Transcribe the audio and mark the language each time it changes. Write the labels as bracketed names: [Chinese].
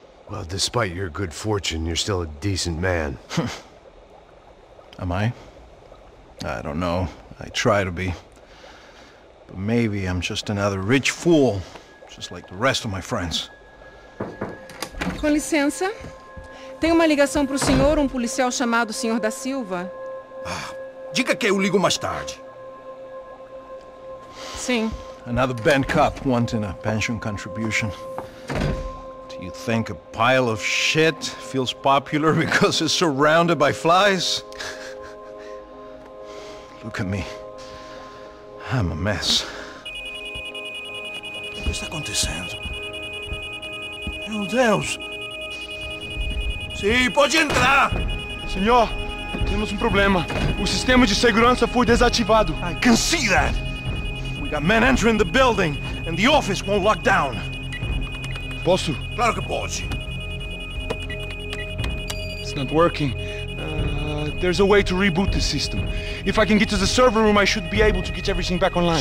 [English] Well, despite your good fortune, you're still a decent man. Am I? I don't know. I try to be. But maybe I'm just another rich fool, just like the rest of my friends. [Portuguese] Com licença. Tem uma ligação para o senhor, um policial chamado Sr. da Silva. Diga que eu ligo mais tarde. Sim. [English] Another bent cop wanting a pension contribution. Do you think a pile of shit feels popular because it's surrounded by flies? Look at me. I'm a mess. [Portuguese] O que está acontecendo? Meu Deus! Sim, pode entrar! Senhor, temos um problema. O sistema de segurança foi desativado. [English] I can see that! We got men entering the building, and the office won't lock down. [Portuguese] Posso? Claro que pode. [English] It's not working. There's a way to reboot the system. If I can get to the server room, I should be able to get everything back online.